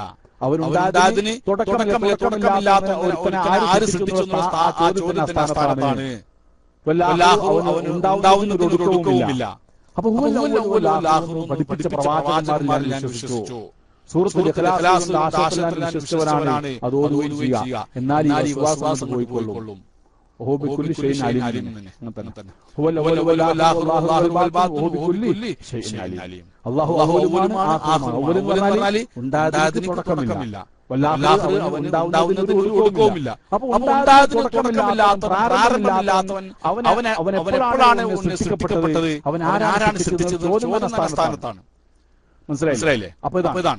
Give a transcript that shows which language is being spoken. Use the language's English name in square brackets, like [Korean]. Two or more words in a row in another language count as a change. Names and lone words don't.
[Malayalam] അവനുണ്ടായതിന് തുടക്കമില്ലാത്ത ഒരുത്തനെ ആര് സൃഷ്ടിച്ചു എന്നുള്ള ആ ചോദ്യത്തിന്റെ സ്ഥാനത്താണ്. അവനുണ്ടാവുന്നതിന് ഒടുക്കവുമില്ല. അപ്പൊ പഠിപ്പിച്ച പ്രവാചകന്മാരിൽ ഞാൻ വിശ്വസിച്ചു. സൂറത്തുൽ ഇഖ്ലാസ് ആശയത്തിൽ ഞാൻ വിശ്വസിച്ചവനാണ്. അത് ഓതുകയും ചെയ്യുക. എന്നാൽ ഈ വിശ്വാസം പോയിക്കൊള്ളും. [Arabic] وهو بكل شيء عليم. هو الأول والآخر والله الباطن وهو بكل شيء عليم. [Malayalam] الله أولമാണ് ആഖിറുമാണ്. അവൻ പറഞ്ഞാൽ ഉണ്ടായതിന് തുടക്കമില്ല. വല്ലാഹു ഉണ്ടാവുന്നതിന് ഒരു ഒടുക്കവുമില്ല. അപ്പോൾ ഉണ്ടായതിന് തുടക്കമില്ലാത്തവൻ, പ്രാരംഭമില്ലാത്തവൻ, അവൻ എപ്പോഴാണ് സൃഷ്ടിക്കപ്പെട്ടത്? അവൻ ആരാണ് സൃഷ്ടിച്ചത്? ചോദ്യം സ്ഥാനത്താണ്. മനസ്സിലായില്ലേ? അപ്പൊ ഇതാണ്.